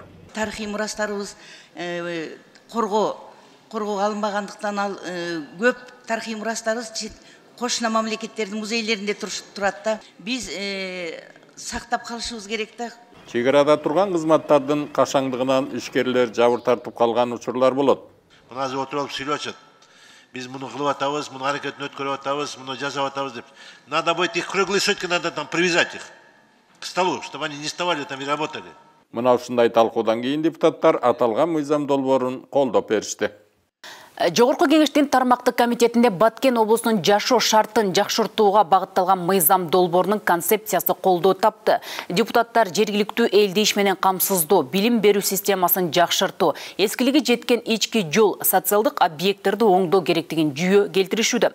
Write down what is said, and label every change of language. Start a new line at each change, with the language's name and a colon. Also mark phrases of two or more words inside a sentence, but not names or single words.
Kyrgyz: Тарыхый мурастарыбыз коргоого алынбагандыктан ал көп тарыхый мурастарыбыз кошуна мамлекеттердин музейлеринде турат да. Биз сактап калышыбыз керек да. Чек арада турган кызматтардын кашаңдыгынан ишкерлер жабыр тартып калган учурлар болот. Мына отуруп алып сүйлөп атышат. Биз муну кылып атабыз, муну аракетин өткөрүп атабыз, муну жасап атабыз деп.
Russian: Надо будет их круглые сутки, надо там привязать их к столу, чтобы они не вставали там и работали.
Kyrgyz: Мына ушундай талкуудан кийин депутаттар аталган мыйзам долбоорун колдоп беришти. Жогорку кеңештин тармактык комитетинде Баткен облусунун жашоо шартын жакшыртууга багытталган мыйзам долбоорунун концепциясы колдоо тапты. Депутаттар жергиликтүү элди иш менен камсыздоо, билим берүү системасын жакшыртуу, эскилиги жеткен ички жол, социалдык объекттерди оңдоо керектигин жүйө келтиришүүдө.